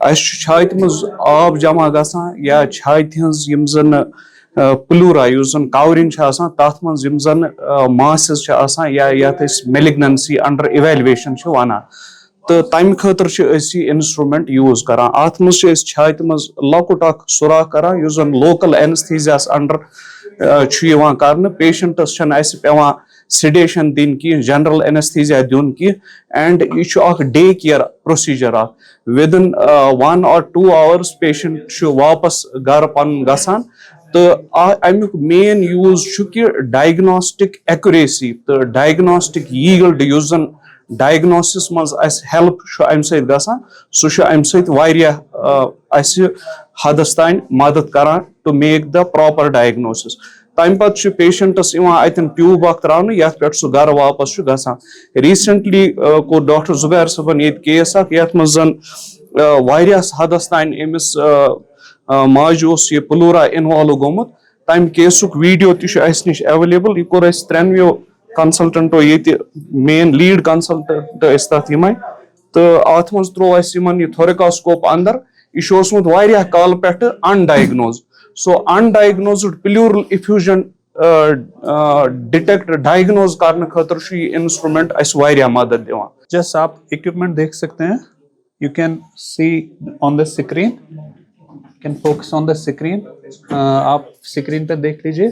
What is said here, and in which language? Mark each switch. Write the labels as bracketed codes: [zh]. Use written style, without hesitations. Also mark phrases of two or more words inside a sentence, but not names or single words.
[ks] छाति मज आब जमा गसान या छाति हज यम जन प्लूरा युस जन कवरिंग तथ मज यम जन मासेस या यथ [en] malignancy under evaluation [ks] वनान तो तम खतर इंस्ट्रूमेंट यूज करान अत मज छाति मज लकुट सुराख करान युस जन [en] local anaesthesia [ks] अंडर कर पेशेंटस पेवान सेडेशन दिन की [en] general anaesthesia [ks] दिन की एंड यह [en] day care procedure within 1 or 2 hours [ks] पेशेंट वापस घर पन गसान तो अमुक मेन यूज कि [en] diagnostic accuracy [ks] तो [en] diagnostic yield [ks] युस जन डायग्नोसिस मज हेल्प अम सह अम सह हदस तान मदद करान [en] to make the proper diagnosis [ks] तम पे पेशेंटस अतन ट्यूब त्रान ये पे घर वापस गसान रिसेंटली को डॉक्टर जुबैर सबन ये केस ये मज हदस तान अमिस माज ये प्लूरा इन्वॉल्व गोमुत तम केसुक वीडियो निश अवेलेबल यह कोर त्रेनवो कंसल्टेंटो ये [en] main lead consultant [ks] तथ यम तो अत मज त्रो यह थोरिकोस्कोप अंदर यह काल पे [en] undiagnosed so undiagnosed pleural effusion detect diagnose [ks] करने खतर इंस्ट्रूमेंट मदद दिवान। [hi] जस्ट आप इक्विपमेंट देख सकते हैं, [en] you can see on the screen, can focus on the screen, [hi] कैन फोकस ऑन द स्क्रीन, आप स्क्रीन पे देख लीजिए।